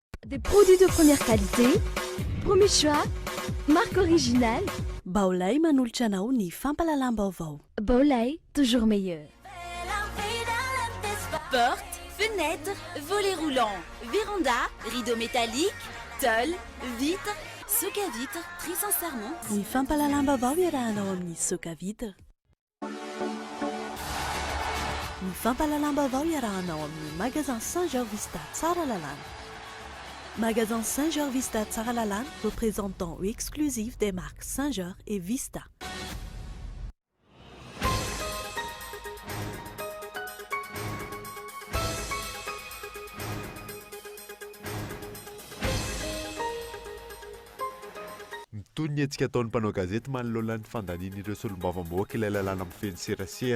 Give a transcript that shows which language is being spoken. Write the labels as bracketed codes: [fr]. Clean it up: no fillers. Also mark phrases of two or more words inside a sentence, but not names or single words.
[fr] Des produits de première qualité, premier choix, marque originale. [mg] Baolay manolotra anao ny fampalalam-baovao. [fr] Baolay, toujours meilleur. Portes, fenêtres, volets roulants, véranda, rideaux métalliques, tôle, vitres, soc à vitres, très sincèrement. [mg] Ny fampalalam-baovao iarahanao amin'ny soka vitre. Ny fampalalam-baovao iarahanao amin'ny magasin Saint-Georges Vista Tsara Lalana. [fr] Magasin Saint-Georges Vista Tsara Lalana, représentant exclusif des marques Saint-Georges et Vista. [mg] Toy ny etsika ataon'ny mpanao gazety manoloana ny fandaniana ireo solombavamboaka ilay lalàna amin'ny feny serasera.